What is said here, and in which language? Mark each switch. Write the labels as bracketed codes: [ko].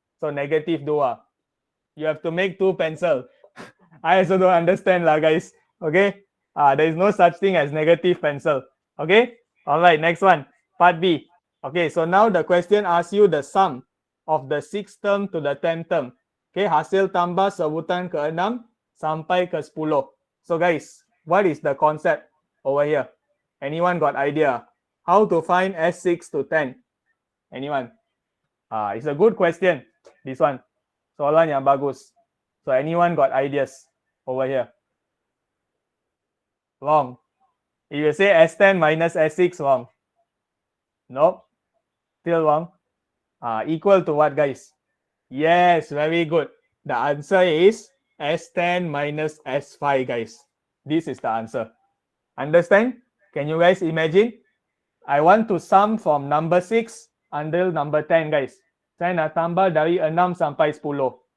[en] So -2. You have to make 2 pencil. I also don't understand lah, guys. Okay. There is no such thing as negative pencil. Okay. All right. Next one. Part B. Okay. So now the question asks you the sum of the 6th term to the 10th term. Okay. [ms] Hasil tambah sebutan ke-6 sampai ke-10. [en] So guys, what is the concept over here? Anyone got idea? How to find S6 to 10? Anyone? It's a good question. This one. [ms] Soalan yang bagus. [en] So anyone got ideas over here? Wrong. If you say S10 minus S6, wrong. Nope. Still wrong. Equal to what, guys? Yes, very good. The answer is S10 minus S5, guys. This is the answer. Understand? Can you guys imagine? I want to sum from number 6 until number 10, guys. [ms] Saya nak tambah dari 6 sampai 10.